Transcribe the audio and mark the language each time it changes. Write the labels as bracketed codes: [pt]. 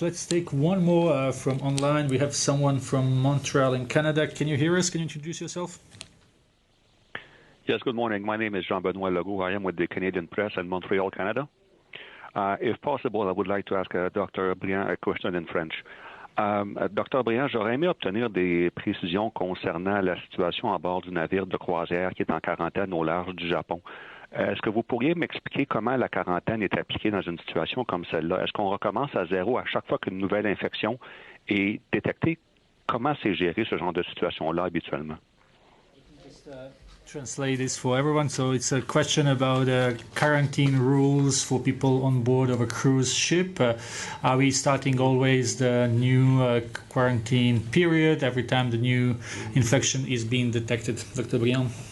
[en] Let's take one more from online. We have someone from Montreal in Canada. Can you hear us? Can you introduce yourself? Yes, good morning. My name is Jean-Benoit Legault. I am with the Canadian Press in Montreal, Canada. If possible, I would like to ask Dr. Briand a question in French. Dr. [fr] Briand, j'aurais aimé obtenir des précisions concernant la situation à bord du navire de croisière qui est en quarantaine au large du Japon. Est-ce que vous pourriez m'expliquer comment la quarantaine est appliquée dans une situation comme celle-là? Est-ce qu'on recommence à zéro à chaque fois qu'une nouvelle infection est détectée? Comment c'est géré ce genre de situation-là habituellement? [en] Translate this for everyone. So it's a question about quarantine rules for people on board of a cruise ship. Are we starting always the new quarantine period every time the new infection is being detected? Dr. Briand?